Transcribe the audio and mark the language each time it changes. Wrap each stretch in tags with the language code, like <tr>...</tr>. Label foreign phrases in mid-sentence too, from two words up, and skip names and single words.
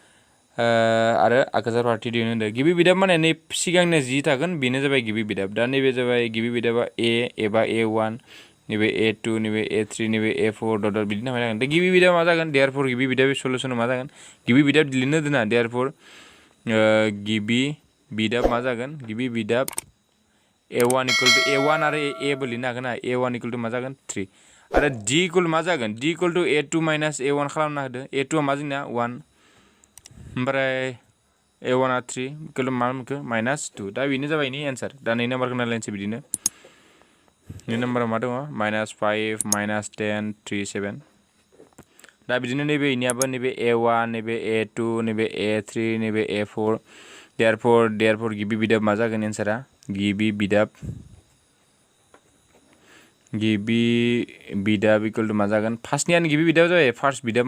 <brx>आरो आगोजार फारथि दिहुननो होदो गिबि बिदाब माने नै सिगांनो जि थागोन बेनो जाबाय गिबि बिदाब दा नैबे जाबाय गिबि बिदाबा a एबा a1 नैबे a2 नैबे a3 नैबे a4 डट बिदिनो थांबाय थागोन दा गिबि बिदाब मा जागोन देयरफर गिबि बिदाब सलुसना मा जागोन गिबि बिदाब लिरनो दोना देयरफर गिबि बिदाब मा जागोन गिबि बिदाब a1 = a1 आरो a बो लिरनो हागोन ना a1 = मा जागोन 3 आरो d = मा जागोन d = a2 - a1 खालामना होदो a2 आ मा जोंना 1 ओमफ्राय a1 आ 3 = मा मोनखो -2 दा बेनो जाबाय नि एन्सार दा 2 नाम्बारखौ नायलायनोसै बिदिनो 2 नाम्बाराव मा दङ -5 -10 3 7 दा बिदिनो नैबे इनियाबो नैबे a1 नैबे a2 नैबे a3 नैबे a4 देयरफर गिबि बिदाब मा जागोन एन्सारा गिबि बिदाब = मा जागोन फार्स्टनियानो गिबि बिदाब जाबाय फार्स्ट बिदाब</brx>